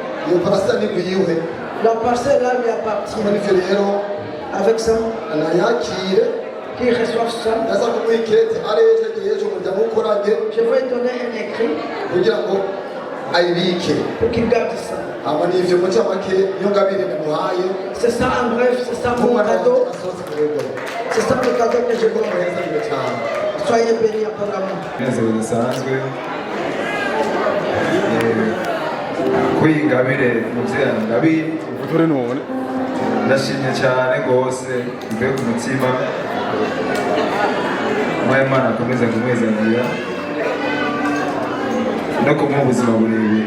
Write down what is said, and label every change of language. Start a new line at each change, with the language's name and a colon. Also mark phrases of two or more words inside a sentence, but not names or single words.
French: La parcelle là lui appartient. Avec ça, qu'il reçoive ça, je vais lui donner un écrit pour qu'il garde ça. C'est ça en bref, c'est ça mon cadeau. C'est ça le cadeau que je donne. Soyez bénis abondamment.
Rundi: ndashimye cyane rwose mvuye ku mutima mwaye Imana akomeza kumwezanira no kumuha ubuzima burebure.